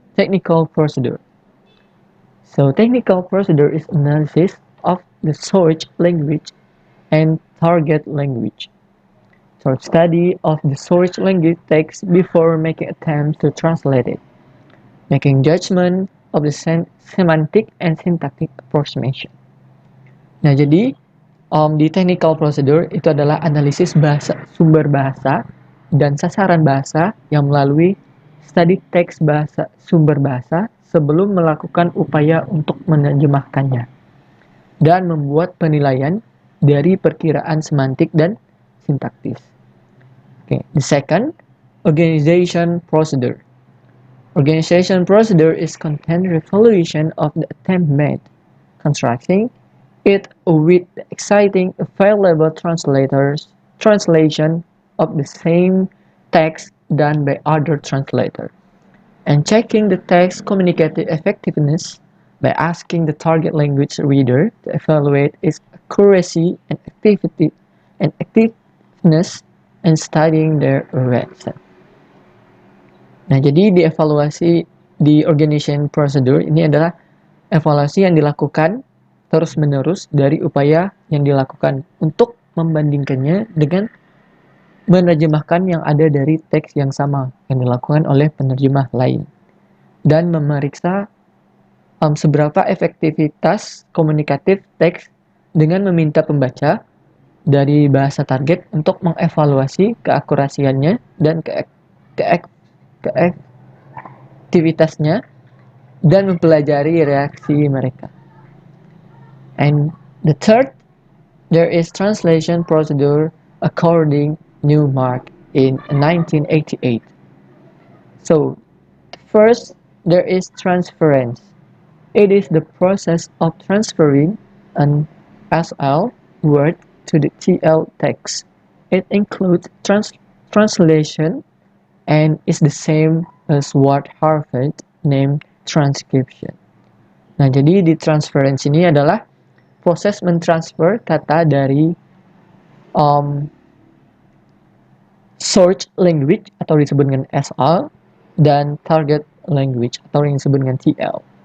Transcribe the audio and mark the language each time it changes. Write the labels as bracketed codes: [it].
[en] Technical procedure. So technical procedure is analysis of the source language and target language. So study of the source language text before making attempts to translate it. Making judgment of the semantic and syntactic approximation. [id] Nah, jadi di technical procedure itu adalah analisis bahasa, sumber bahasa, dan sasaran bahasa yang melalui study teks bahasa sumber bahasa sebelum melakukan upaya untuk menerjemahkannya dan membuat penilaian dari perkiraan semantik dan sintaktis. [en] Okay. The second, organization procedure. Organization procedure is content resolution of the attempt made, constructing it with the exciting available translation of the same text done by other translators, and checking the text communicative effectiveness by asking the target language reader to evaluate its accuracy and effectiveness and studying their reaction. [id] Nah, jadi di organization procedure ini adalah evaluasi yang dilakukan terus-menerus dari upaya yang dilakukan untuk membandingkannya dengan menerjemahkan yang ada dari teks yang sama yang dilakukan oleh penerjemah lain dan memeriksa seberapa efektivitas komunikatif teks dengan meminta pembaca dari bahasa target untuk mengevaluasi keakurasiannya dan keaktivitasnya dan mempelajari reaksi mereka. [en] And the third, there is translation procedure according Newmark in 1988. So, first, there is transference. It is the process of transferring an SL word to the TL text. It includes translation and is the same as what Harvard named transcription. [id] Nah, jadi di transference ini adalah proses mentransfer kata dari source language atau disebut dengan SL dan target language atau yang disebut dengan TL.